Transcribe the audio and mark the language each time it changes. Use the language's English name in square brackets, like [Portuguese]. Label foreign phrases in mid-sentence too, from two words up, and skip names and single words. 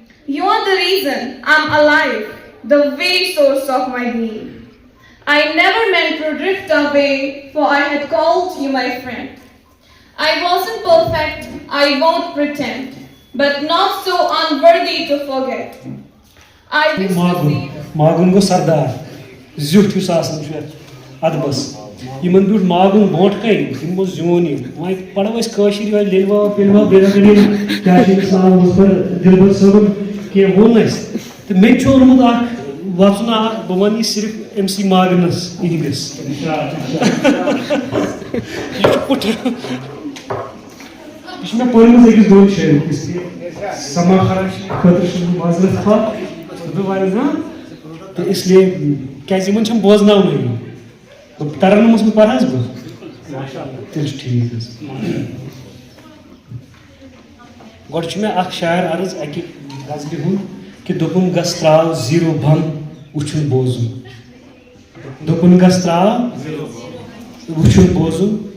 [English] You are the reason I'm alive, the very source of my being. I never meant to drift away, for I had called you my friend. I wasn't perfect, I won't pretend, but not so unworthy to forget. I wish to see [Kashmiri] ماگُن گوٚو سردار زیُٹھ یُس آسان چھُ یَتھ اَدبَس یِمن بیوٗٹھ ماگُن برونٛٹھ کَنہِ یِمو زیوٗن یہِ وۄنۍ پَرو أسۍ کٲشِر یِہوٚے لیٚلوا پیٚلوا بیٚیہِ کیٛاہ چھِ أمِس ناو اوس پَتہٕ دِلبر صٲبُن کینٛہہ ووٚن اَسہِ تہٕ مےٚ تہِ چھُ اوٚنمُت اَکھ وَژُن اَکھ بہٕ وَنہٕ یہِ صرف أمسٕے ماگنَس یِہِنٛدِس یہِ چھُ کُٹھٕ یہِ چھِ مےٚ پٔرمٕژ أکِس دۄن جایَن اِسلیے سما خٲطرٕ چھُس بہٕ معذرت خواہ [Urdu] تو اس لیے [Kashmiri] کیازِ یِمن چھَم بوزناونٕے ترنمس منٛز پَرٕ حظ بہٕ تیٚلہِ چھُ ٹھیٖک حظ گۄڈٕ چھُ مےٚ اکھ شاعر عرض اَکہِ غزلہِ ہُنٛد کہِ دوٚپُن گژھ ترٛاو زیٖرو بنٛد وٕچھُن بوزُن دوٚپُن گژھ ترٛاو وٕچھُن بوزُن